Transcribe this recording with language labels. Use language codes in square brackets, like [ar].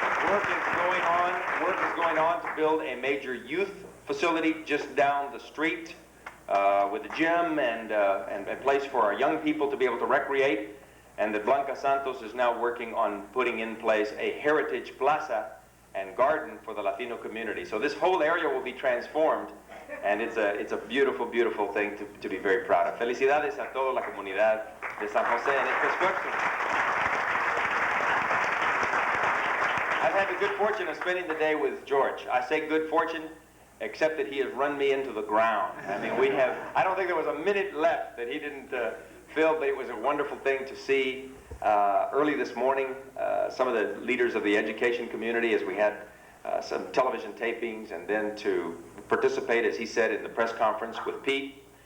[en] Work is going on to build a major youth facility just down the street with a gym and a place for our young people to be able to recreate. And that Blanca Santos is now working on putting in place a heritage plaza and garden for the Latino community. So this whole area will be transformed, and it's a beautiful, beautiful thing to be very proud of. [es] Felicidades a toda la comunidad de San Jose en este esfuerzo. [en] I've had the good fortune of spending the day with George. I say good fortune, except that he has run me into the ground. I mean, I don't think there was a minute left that he didn't fill, but it was a wonderful thing to see. Early this morning, some of the leaders of the education community, as we had some television tapings, and then to participate, as he said, in the press conference with Pete.